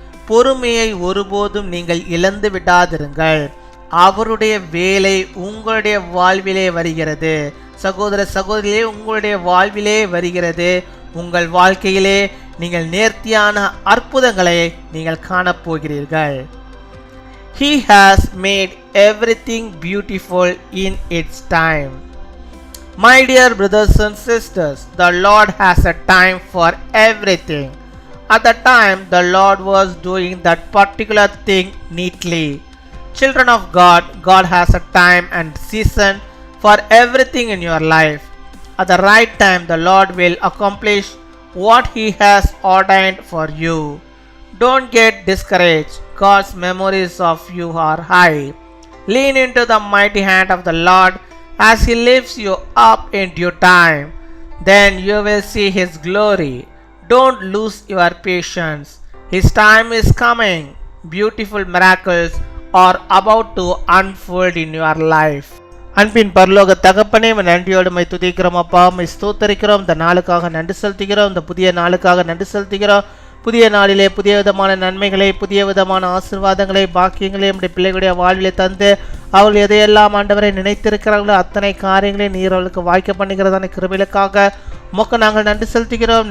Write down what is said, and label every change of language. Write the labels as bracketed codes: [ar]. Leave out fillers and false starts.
[ta] பொறுமையை ஒருபோதும் நீங்கள் இழந்து விடாதிருங்கள். அவருடைய வேலை உங்களுடைய வாழ்விலே வருகிறது. சகோதர சகோதரியே, உங்களுடைய வாழ்விலே வருகிறது. உங்கள் வாழ்க்கையிலே நீங்கள் நேர்த்தியான அற்புதங்களை நீங்கள் காணப்போகிறீர்கள். [en] He has made everything beautiful in its time. My dear brothers and sisters, the Lord has a time for everything. At the time the Lord was doing that particular thing neatly. Children of God, God has a time and season for everything in your life. At the right time the Lord will accomplish what He has ordained for you. Don't get discouraged. God's memories of you are high. Lean into the mighty hand of the Lord as He lifts you up in due time. Then you will see His glory. Don't lose your patience. His time is coming. Beautiful miracles are about to unfold in your life. [ta] அன்பின் பரலோக தகப்பனே, நன்றியோடு my துதிக்கிறோம் அப்பா. My ஸ்தோத்தரிக்கிறோம். இந்த நாளுக்காக நன்றி செலுத்துகிறோம். இந்த புதிய நாளுக்காக நன்றி செலுத்துகிறோம். புதிய நாளிலே புதிய விதமான நன்மைகளை, புதிய விதமான ஆசீர்வாதங்களை, பாக்கியங்களை நம்முடைய பிள்ளைகளுடைய வாழ்விலே தந்து அவர்கள் எதையெல்லாம் ஆண்டவரை நினைத்திருக்கிறார்களோ அத்தனை காரியங்களை நீர் அவர்களுக்கு வாய்க்க பண்ணுகிறதான கிருபைகளுக்காக உமக்கு நாங்கள் நன்றி செலுத்துகிறோம்.